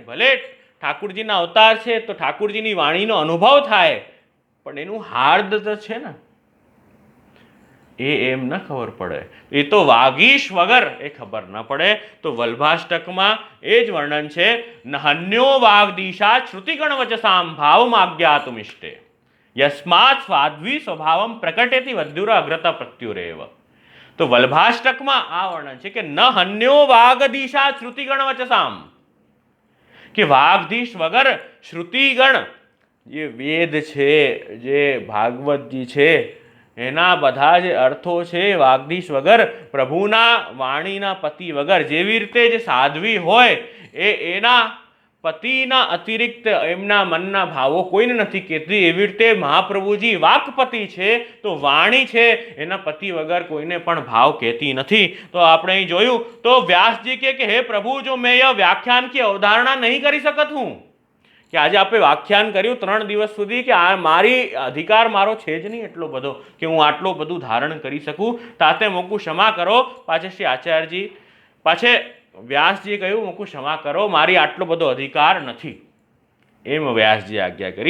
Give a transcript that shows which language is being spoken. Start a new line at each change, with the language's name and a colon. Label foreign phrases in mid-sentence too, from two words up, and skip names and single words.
Gujarati: ભલે ઠાકુરજીના અવતાર છે તો ઠાકુરજીની વાણીનો અનુભવ થાય પણ એનું હાર્દ તો છે ને એ એમ ન ખબર પડે, એ તો વાગીશ વગર એ ખબર ન પડે। તો વલ્ભાષ્ટકમાં એ જ વર્ણન છે
Sanskrit: નહન્યો વાગદીશા શ્રુતિગણ વચસામ ભાવમાજ્ઞાતુમિષ્ટે यस्मात् स्वाध्वी स्वभावम प्रकटेति वद्युर अग्रता प्रत्युरेव।
Gujarati: तो वल्भाष्टकમાં આ વર્ણન છે કે
Sanskrit: ન હન્યો વાગદીશા શ્રુતિગણ વચસામ,
Gujarati: કે વાગધીશ વગર શ્રુતિગણ જે વેદ છે જે ભાગવતજી છે એના બધા જે અર્થો છે વાગધીશ વગર પ્રભુના વાણીના પતિ વગર જેવી રીતે જે સાધ્વી હોય એના પતિના અતિરિક્ત એમના મનના ભાવો કોઈને નથી કહેતી, એવી રીતે મહાપ્રભુજી વાકપતિ છે તો વાણી છે એના પતિ વગર કોઈને પણ ભાવ કહેતી નથી। તો આપણે અહીં જોયું તો વ્યાસજી કે હે પ્રભુ જો
Hindi: मैं यह व्याख्यान की अवधारणा नहीं
Gujarati: કરી શકત હું, કે આજે આપણે વ્યાખ્યાન કર્યું 3 દિવસ સુધી કે આ મારી અધિકાર મારો છે જ નહીં એટલો બધો કે હું આટલું બધું ધારણ કરી શકું, તાતે મોકું ક્ષમા કરો। પાછે શ્રી આચાર્યજી પાછે વ્યાસજીએ કહ્યું મોકું ક્ષમા કરો મારી આટલો બધો અધિકાર નથી, એમ વ્યાસજીએ આજ્ઞા કરી।